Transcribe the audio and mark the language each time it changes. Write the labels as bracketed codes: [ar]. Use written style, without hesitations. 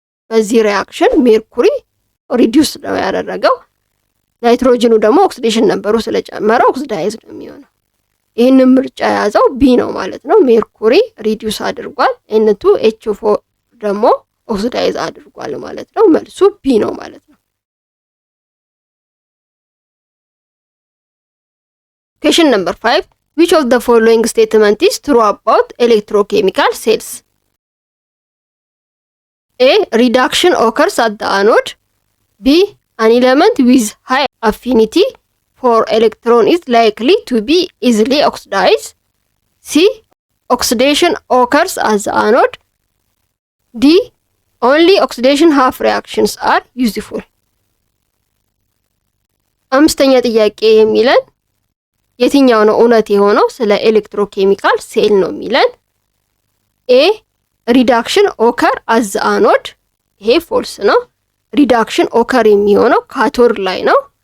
[am] በዚህ ሪአክሽን ሜርኩሪ ሪዲዩስ ነው ያደረገው። ናይትሮጅኑ ደግሞ ኦክሲዴሽን ነምበሩ ስለጨመረ ኦክሲዳይዝ ነው የሚሆነው። ይህንን ምርጫ የያዘው ቢ ነው ማለት ነው። ሜርኩሪ ሪዲዩስ አድርጓል፣ N2H4 ደግሞ ኦክሲዳይዝ አድርጓል ማለት ነው። መልሱ ቢ ነው ማለት ነው። [en] Question number 5. Which of the following statement is true about electrochemical cells? A. Reduction occurs at the anode. B. An element with high affinity for electron is likely to be easily oxidized. C. Oxidation occurs at the anode. D. Only oxidation half reactions are useful. [am] አምስተኛ ጥያቄ የሚለን የትኛው ነው እውነት የሆነው ስለ ኤሌክትሮኬሚካል ሴል ነው የሚለን። ኤ [en] ሪዳክሽን ኦከር አዝ አኖድ፣ [am] ይሄ ፎልስ ነው። ሪዳክሽን ኦከር የሚሆነው ካቶድ ላይ ነው።